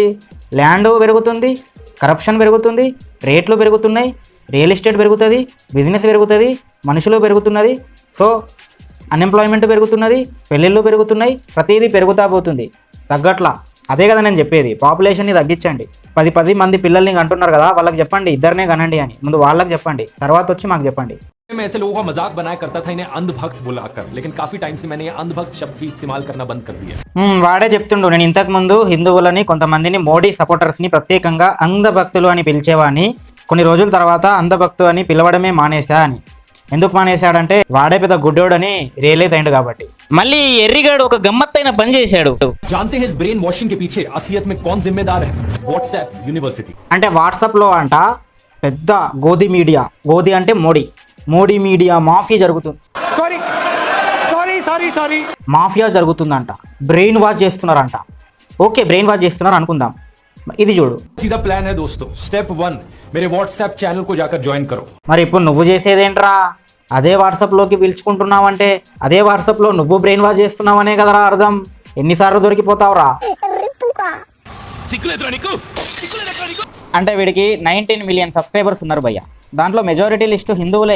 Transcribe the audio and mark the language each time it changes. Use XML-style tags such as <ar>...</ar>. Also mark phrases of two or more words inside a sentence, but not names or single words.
<te>ల్యాండ్ పెరుగుతుంది, కరప్షన్ పెరుగుతుంది, రేట్లు పెరుగుతున్నాయి,</te> <en>real estate</en> <te>పెరుగుతుంది, బిజినెస్ పెరుగుతుంది, మనుషులు పెరుగుతున్నది,</te> <en>so unemployment</en> <te>పెరుగుతున్నది, పెళ్ళిళ్ళు పెరుగుతున్నాయి, ప్రతిదీ పెరుగుతా పోతుంది తగ్గట్లా. అదే కదా నేను చెప్పేది, పాపులేషన్ని తగ్గించండి. 10 మంది పిల్లల్ని అంటున్నారు కదా, వాళ్ళకి చెప్పండి 2 కనండి అని. ముందు వాళ్ళకి చెప్పండి, తర్వాత వచ్చి మాకు చెప్పండి.</te> <hi>मैं ऐसे लोगों का मजाक बनाया करता था इन्हें अंधभक्त बुलाकर, लेकिन काफी टाइम से मैंने ये अंधभक्त शब्द भी इस्तेमाल करना बंद कर दिया.</hi> <te>వాడే చెప్తుండు, నేను ఇంతకు ముందు హిందువులని కొంతమందిని మోడీ సపోర్టర్స్ని ప్రత్యేకంగా అంధభక్తులు అని పిలిచేవాడిని, కొన్ని రోజుల తర్వాత అంధభక్తు అని పిలవడమే మానేశా అని. ఎందుకు మానేశాడంటే వాడే పెద్ద గుడ్డోడని రియలైజ్ అయిండు కాబట్టి. మళ్ళీ ఎర్రిగాడు ఒక గమ్మత్తైన పని చేశాడు.</te> <hi>जानते हैं इस</hi> <en>brain washing</en> <hi>के पीछे असलियत में कौन जिम्मेदार है?</hi> <en>WhatsApp University.</en> <te>అంటే వాట్సాప్లో అంట పెద్ద గోధి మీడియా, గోధి అంటే మోడీ</te> <en>media mafia</en> <te>జరుగుతుంది. మాఫియా జరుగుతుందంట.</te> <en>brain wash</en> <te>చేస్తున్నారంట. ఓకే,</te> <en>brain wash</en> <te>చేస్తున్నారు అనుకుందాం. ఇది చూడు.</te> <hi>सीधा प्लान है दोस्तों. स्टेप 1, मेरे</hi> <en>WhatsApp channel</en> <hi>को जाकर ज्वाइन करो.</hi> <te>మరి ఇప్పుడు నువ్వు చేసేదేంట్రా? అదే వాట్సాప్లోకి పిలుచుకుంటున్నావంటే అదే వాట్సాప్లో నువ్వు బ్రెయిన్ వాష్ చేస్తున్నావనే కదరా అర్థం. ఎన్నిసార్లు దొరికిపోతావురా? అంటే వీడికి 19</te> <en>million subscribers</en> <te>ఉన్నారు భయ్య. దాంట్లో</te> <en>majority list</en> <te>హిందువులే.</te>